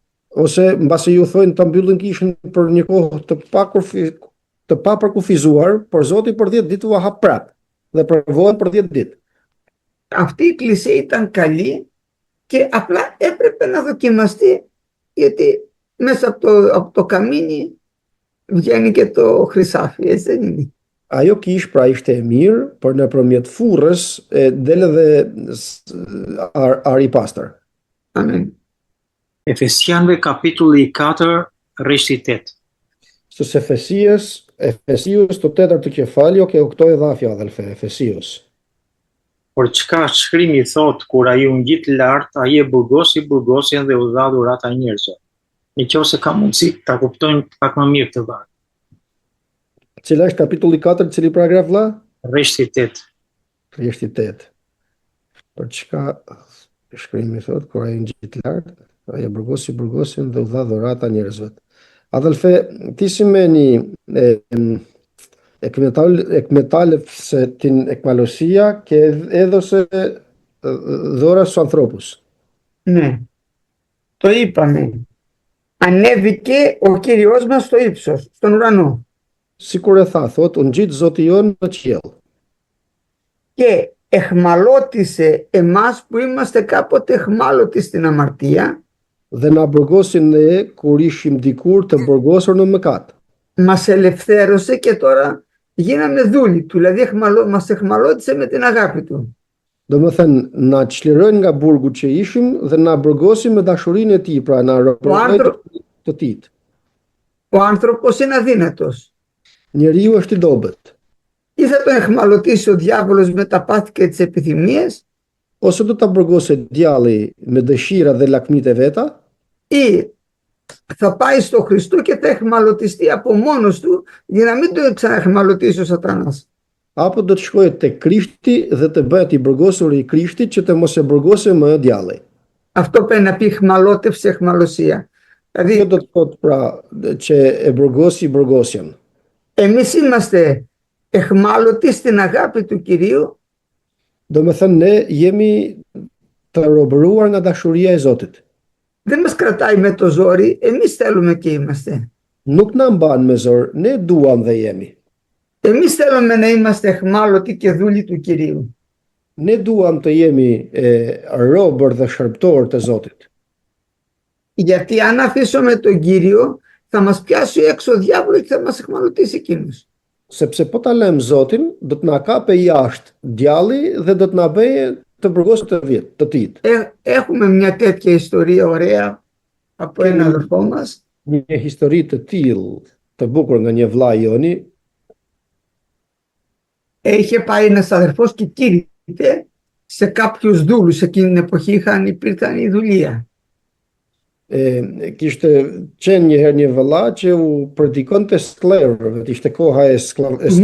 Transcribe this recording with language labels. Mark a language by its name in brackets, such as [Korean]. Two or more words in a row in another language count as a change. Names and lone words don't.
[Albanian] Ose mbase ju thonë ta mbyllin kishën për një kohë të papërkufizuar, por Zoti për 10 ditë u hap prapë dhe provohen për 10 ditë. [Greek] Αυτή η εκκλησία ήταν καλή και απλά έπρεπε να δοκιμαστεί, γιατί μέσα από το καμίνι βγαίνει και το χρυσάφι, έτσι δεν είναι. [Albanian] Ajo kish pra ishte e mirë, por nëpërmjet furrës del edhe ari i pastër. Amen. Efesianëve kapitulli 4, rreshti 8. [Greek] Στους Efesius το 4ο κεφάλαιο και 8 εδάφια, αδελφέ, Efesius. [Albanian] Por çka shkrimi thot kur ai u ngjit lart, ai e burgosi burgosjen dhe u dha dhurata njerëzve. Nëse ka mundësi ta kuptojmë pak më mirë këtë varg. Cila është kapitulli 4, cili paragraf vlla? Rreshti 8. Rreshti 8. Për çka shkrimi thot kur ai ngjit lart, ai e burgosi burgosjen dhe u dha dhurata njerëzve. [Greek] Αδελφέ, τι σημαίνει εκμετάλλευσε την εκμαλωσία και έδωσε δώρα στους ανθρώπους. Ναι, το είπαμε. Ανέβηκε ο Κύριος μας στο ύψος, στον ουρανό. [Albanian] Sikur e tha, thot, u ngjit Zoti jon në qiell. [Greek] Και εχμαλώτισε εμάς που είμαστε κάποτε εχμάλωτοι στην αμαρτία. [Albanian] Dhe na burgosi ne kur ishim dikur të burgosur në mëkat. [Greek] Μας ελευθέρωσε και τώρα γίναμε δούλοι του, δηλαδή μας εχμαλώτισε με την αγάπη του. [Albanian] Domethënë na çliroi nga burgu që ishim dhe na burgosi me dashurinë e tij, pra na robëroi të tij. [Greek] Ο άνθρωπος είναι αδύνατος. [Albanian] Njeriu është i dobët. [Greek] Ή θα τον εχμαλωτήσει ο διάβολος με τα πάθη και τις επιθυμίες, [Albanian] Ose do ta burgose djalli me dëshira dhe lakmitë e veta, [Greek] ή θα πάει στο Χριστό και θα εχμαλωτιστεί από μόνος του για να μην το ξαναεχμαλωτήσει ο σατανάς. [Albanian] apo do të shkojë tek Krishti dhe të bëhet i burgosur i Krishtit që të mos e burgose më djalli. [Greek] Αυτό πρέπει να πει εχμαλώτευση, εχμαλωσία. [Albanian] Kjo [Greek] Δηλαδή, [Albanian] do të thotë pra që e burgosi burgosjen. [Greek] εμείς είμαστε εχμάλωτοι στην αγάπη του Κυρίου [Albanian] Domethënë ne jemi të robëruar nga dashuria e Zotit. [Greek] δεν μας κρατάει με το ζόρι, εμείς θέλουμε και είμαστε. [Albanian] Nuk na mban me zor, ne duam dhe jemi. [Greek] Εμείς θέλουμε να είμαστε εχμάλωτοι και δούλοι του Κυρίου. [Albanian] Ne duam të jemi robër dhe shërbëtor të Zotit. [Greek] Γιατί αν αφήσουμε τον Κύριο θα μας πιάσει έξω ο διάβολος και θα μας εχμαλωτήσει εκείνος. [Albanian] Sepse po ta lëm Zotin, do të na kape jashtë djalli dhe do të na bëjë të burgosur të tij. [Greek] Έχουμε μια τέτοια ιστορία ωραία από ένα αδερφό μας. [Albanian] Një histori të tillë të bukur nga një vëlla joni. [Greek] Είχε πάει ένας αδερφός και κήρυτε σε κάποιους δούλους. Εκείνη την εποχή υπήρχαν η δουλεία. [Albanian] Kishte qenë njëherë një vëlla që u predikonte sklerëve, ishte koha e sklerëve.